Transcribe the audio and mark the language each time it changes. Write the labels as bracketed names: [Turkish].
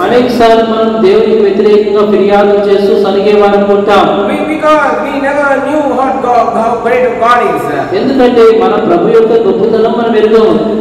[Telugu] అనేక సార్లు మనం దేవునికి వ్యతిరేకంగా ఫిర్యాదు చేస్తూ సనిగే వారం ఉంటాం. [English] Because we never knew how great a God is. [Telugu] ఎందుకంటే మన ప్రభు యొక్క గొప్పతనం మనం ఎరుగము.